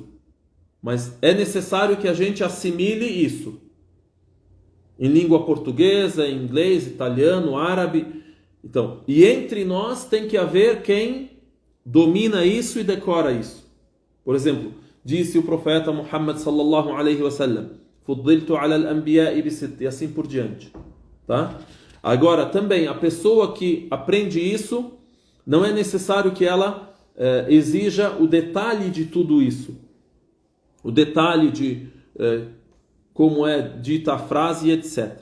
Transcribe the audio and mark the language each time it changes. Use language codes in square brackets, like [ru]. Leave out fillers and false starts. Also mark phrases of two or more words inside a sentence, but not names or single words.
[pt] Mas é necessário que a gente assimile isso. Em língua portuguesa, em inglês, italiano, árabe. Então, e entre nós tem que haver quem domina isso e decora isso. Por exemplo, disse o profeta Muhammad [ar] صلى الله عليه وسلم, "فضلت على الأنبياء بست", [pt] e assim por diante. Tá? Agora, também, a pessoa que aprende isso, não é necessário que ela exija o detalhe de tudo isso. O detalhe de como é dita a frase, etc.